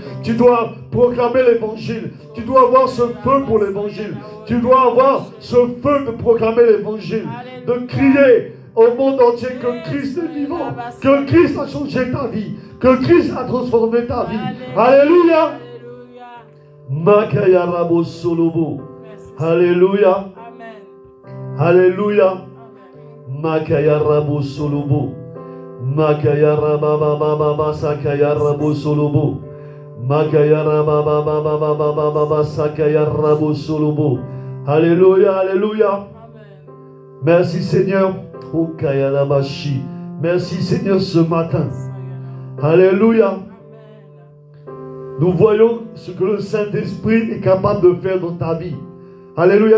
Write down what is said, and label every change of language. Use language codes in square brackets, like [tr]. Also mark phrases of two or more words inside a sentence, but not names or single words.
[fr] Tu dois proclamer l'évangile. Tu dois avoir ce feu pour l'évangile. Tu dois avoir ce feu de proclamer l'évangile, de crier au monde entier que Christ est vivant, que Christ a changé ta vie, que Christ a transformé ta vie. Alléluia. Makayarabo Solobo. Alléluia. Alléluia. Makayarabo Solobo. Makayarababa Sakayarabo Solobo. Makayarababa Sakayarabo Solobo. Alléluia. Alléluia. Merci Seigneur. Merci Seigneur ce matin. Alléluia. Nous voyons ce que le Saint-Esprit est capable de faire dans ta vie. Alléluia.